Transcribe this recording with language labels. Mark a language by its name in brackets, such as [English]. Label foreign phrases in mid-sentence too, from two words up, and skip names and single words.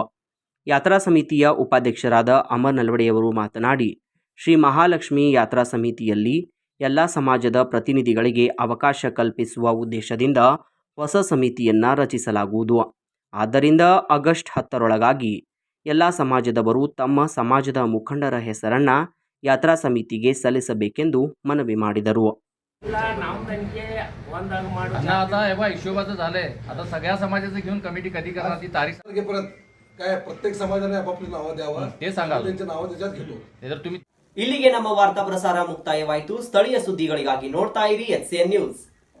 [Kannada] ಯಾತ್ರಾ ಸಮಿತಿಯ ಉಪಾಧ್ಯಕ್ಷರಾದ ಅಮರ್ ನಲ್ವಡೆಯವರು ಮಾತನಾಡಿ, ಶ್ರೀ ಮಹಾಲಕ್ಷ್ಮಿ ಯಾತ್ರಾ ಸಮಿತಿಯಲ್ಲಿ ಎಲ್ಲ ಸಮಾಜದ ಪ್ರತಿನಿಧಿಗಳಿಗೆ ಅವಕಾಶ ಕಲ್ಪಿಸುವ ಉದ್ದೇಶದಿಂದ ಹೊಸ ಸಮಿತಿಯನ್ನು ರಚಿಸಲಾಗುವುದು. ಆದ್ದರಿಂದ ಆಗಸ್ಟ್ 10ರೊಳಗಾಗಿ ಎಲ್ಲ ಸಮಾಜದವರು ತಮ್ಮ ಸಮಾಜದ ಮುಖಂಡರ ಹೆಸರನ್ನು ಯಾತ್ರಾ ಸಮಿತಿಗೆ सಲ್ಲಿಸಬೇಕೆಂದು मನवी ಮಾಡಿದರು. [Marathi] अण्णा आता हे बघा हिशोबाचं झालंय. आता सगळ्या समाजाचं घेऊन कमिटी कधी करणार ती तारीख तारखेपर्यंत काय प्रत्येक समाजाने आपापली नावं द्यावं, ते सांगा. त्यांची नावं त्याच्यात घेतो. हे जर तुम्ही [Kannada] ಇಲ್ಲಿಗೆ ನಮ್ಮ ವಾರ್ತಾ ಪ್ರಸಾರ ಮುಕ್ತಾಯವಾಯಿತು. ಸ್ಥಳೀಯ ಸುದ್ದಿಗಳಿಗಾಗಿ ನೋಡ್ತಾ ಇರಿ HCN ನ್ಯೂಸ್.